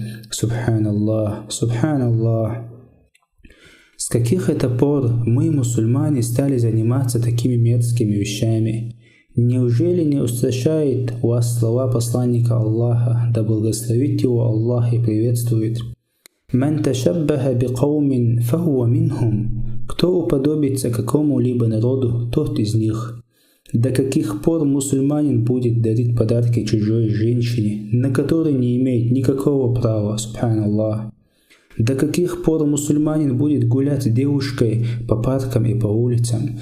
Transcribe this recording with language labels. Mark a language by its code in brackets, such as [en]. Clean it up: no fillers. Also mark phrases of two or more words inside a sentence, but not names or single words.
[ar] سبحان الله، سبحان الله. [ru] С каких это пор мы, мусульмане, стали заниматься такими мерзкими вещами? Неужели не устрашает вас слова посланника Аллаха, да благословит его Аллах и приветствует? [ar] «من تشبه بقوم فهو منهم». [ru] Кто уподобится какому-либо народу, тот из них. До каких пор мусульманин будет дарить подарки чужой женщине, на которой не имеет никакого права, субханаллах? До каких пор мусульманин будет гулять с девушкой по паркам и по улицам?